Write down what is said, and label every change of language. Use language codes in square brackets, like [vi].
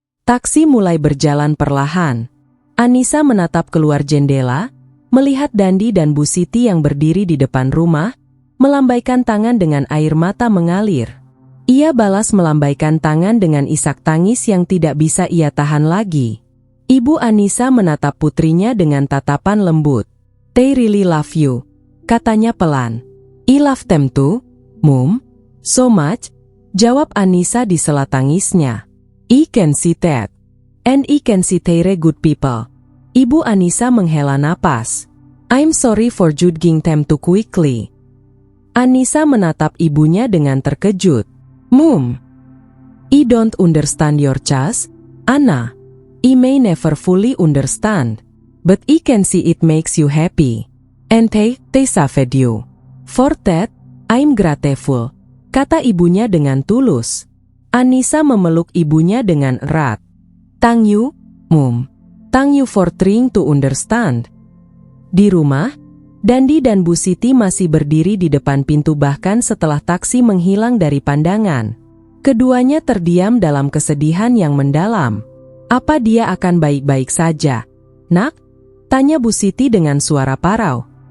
[id] Taksi mulai berjalan perlahan. Anissa menatap keluar jendela, melihat Dandi dan Bu Siti yang berdiri di depan rumah, melambaikan tangan dengan air mata mengalir. Ia balas melambaikan tangan dengan isak tangis yang tidak bisa ia tahan lagi. Ibu Anissa menatap putrinya dengan tatapan lembut. [en] "They really love you," [id] katanya pelan. [en] "I love them too, Mum. So much," [id] jawab Anissa di sela tangisnya. [en] "I can see that. And I can see they're good people." [id] Ibu Anissa menghela napas. [en] "I'm sorry for judging them too quickly." [id] Anissa menatap ibunya dengan terkejut. [en] "Mum, I don't understand your choice, Anna. I may never fully understand, but I can see it makes you happy. And they saved you. For that, I'm grateful," [id] kata ibunya dengan tulus. Anissa memeluk ibunya dengan erat. [en] "Thank you, Mum. Thank you for trying to understand." [id] Di rumah, Dandi dan Bu Siti masih berdiri di depan pintu bahkan setelah taksi menghilang dari pandangan. Keduanya terdiam dalam kesedihan yang mendalam. Apa dia akan baik-baik saja? Nak? Tanya Bu Siti dengan suara parau.